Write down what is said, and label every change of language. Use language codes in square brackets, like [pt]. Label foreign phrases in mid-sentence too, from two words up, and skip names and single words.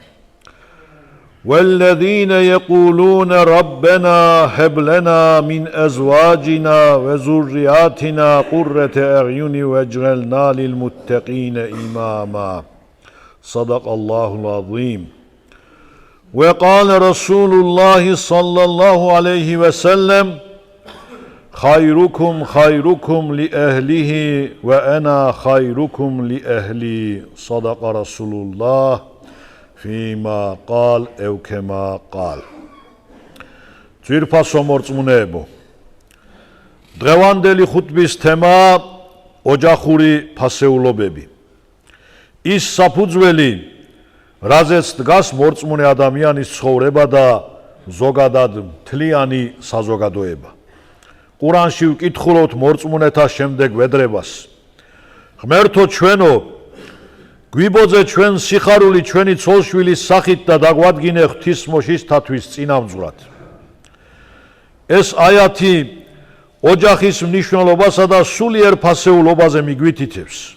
[ar] والذين يقولون ربنا هب لنا من أزواجنا وذرياتنا قرة أعين واجعلنا للمتقين إماما صدق الله العظيم وقال رسول الله صلى الله عليه وسلم خيركم خيركم لأهله وأنا خيركم لأهلي صدق رسول الله فيما قال أو كما قال [ka] ძვირფასო მორწმუნეებო დღევანდელი ხუთბის თემა ოჯახური ფასეულობები ის საფუძველი რაზეც დგას მორწმუნე ადამიანის ცხოვრება და ზოგადად მთლიანი საზოგადოება ყურანში ვკითხულობთ მორწმუნეთა შემდეგ ვედრებას ღმერთო ჩვენო გვიბოძე ჩვენ სიხარული ჩვენი ცოლშვილის სახით და დაგვადგინე ღვთისმოშიშთათვის წინამძღვრად ეს აიათი ოჯახის მნიშვნელობასა და სულიერ ფასეულობაზე მიგვითითებს